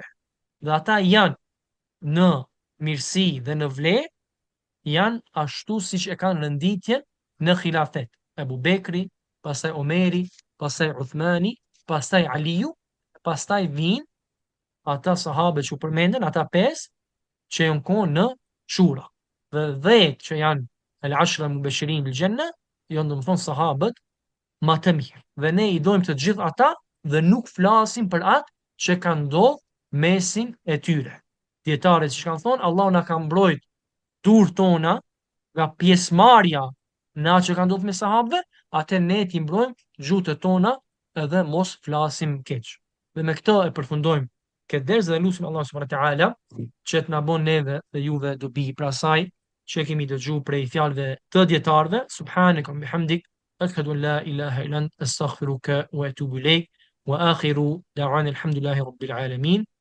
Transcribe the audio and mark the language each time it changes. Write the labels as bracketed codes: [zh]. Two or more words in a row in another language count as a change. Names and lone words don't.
[sq] Dhe ata janë në mirësi dhe në vlerë, janë ashtu siç e kanë renditjen në khilafet. Ebu Bekri, pastaj Omeri, pastaj Uthmani, pastaj Aliu, pastaj vinë ata sahabe që u përmenden, ata pesë që janë konë në shura. Dhe 10 që janë [ar] العشرة المبشرين بالجنة, [sq] janë domethënë sahabët më të mirë. Dhe ne i dojmë të gjithë ata dhe nuk flasim për atë që ka ndodhur mesin e tyre. Dietarët që kanë thonë, Allahu na ka mbrojt durë tona nga pjesëmarrja në atë që ka ndodhur me sahabëve, atë ne ti mbrojmë gjuhët tona edhe mos flasim keq. Dhe me këtë e përfundojmë këtë ders dhe lutim [ar] الله سبحانه وتعالى [sq] që të na bën neve dhe juve dobi pra saj që kemi dëgjuar prej fjalëve të dietarëve. [ar] سبحانك بحمدك أشهد أن لا إله إلا أنت أستغفرك وأتوب إليك وآخر دعوانا الحمد لله رب العالمين.